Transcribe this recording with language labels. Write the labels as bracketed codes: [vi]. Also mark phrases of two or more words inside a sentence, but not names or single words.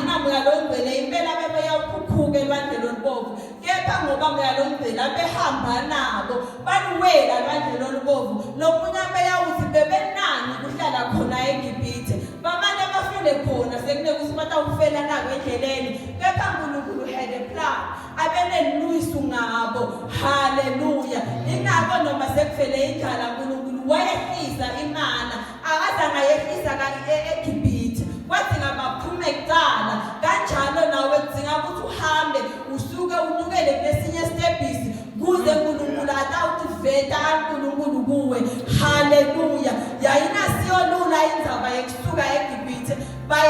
[ss] namoya longcwele impela bebeyawukhukhuka elwandle olubovu kepha ngoba moya longcwele abehamba nabo baluwela elwandle olubovu nomunye beyawuthi bebenani kuhlala khona eGibhithe bamanye bafele khona sekumele ukuthi batawufela nabo endleleni kepha uNkulunkulu [en] had a plan [ss] abenelisu ngabo haleluya ingakho noma sekufele indlala uNkulunkulu wayehlisa imana akazange ayehlisa eGibhithe wathi ngabaphume kuqala kanjalo nawe kudinga ukuthi uhambe usuke unyukele kulesinye stepisi kuze uNkulunkulu atawutiveta uNkulunkulu kuwe haleluya yayinasiyolula indzaba yokusuka eGibhithe baye